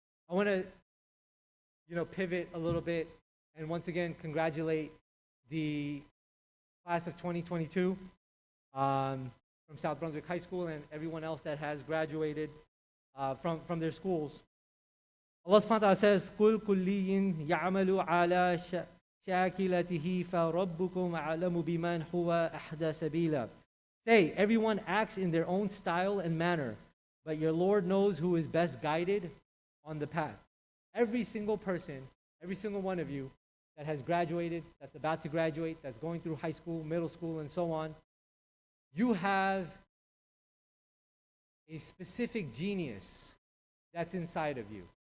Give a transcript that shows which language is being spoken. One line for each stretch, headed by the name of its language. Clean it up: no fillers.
English: I want to, pivot a little bit and once again congratulate the class of 2022 from South Brunswick High School and everyone else that has graduated from their schools.
Arabic: Allah subhanahu wa ta'ala says, قُلْ كُلِّيٍّ يَعْمَلُ عَلَى شَاكِلَتِهِ فَرَبُّكُمْ أَعْلَمُ بِمَنْ هُوَ أَحْدَى سَبِيلًا.
English: Say, everyone acts in their own style and manner, but your Lord knows who is best guided on the path. Every single person, every single one of you that has graduated, that's about to graduate, that's going through high school, middle school, and so on, you have a specific genius that's inside of you.